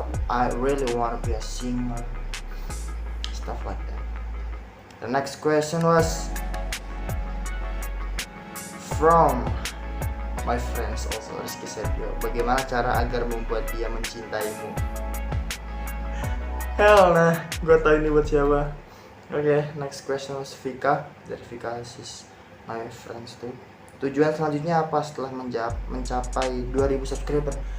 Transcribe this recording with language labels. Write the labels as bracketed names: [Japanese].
[English] I really want to be a singer, stuff like that. The next question was from my friends also, Rizky Sepio. [Indonesian] Bagaimana cara agar membuat dia mencintaimu? [English] Hell nah, [Indonesian] gue tau ini buat siapa. [English] Okay, next question was Vika. [Indonesian] Dari Vika, [English] is my friends too. [Indonesian] Tujuan selanjutnya apa setelah mencapai 2000 subscriber?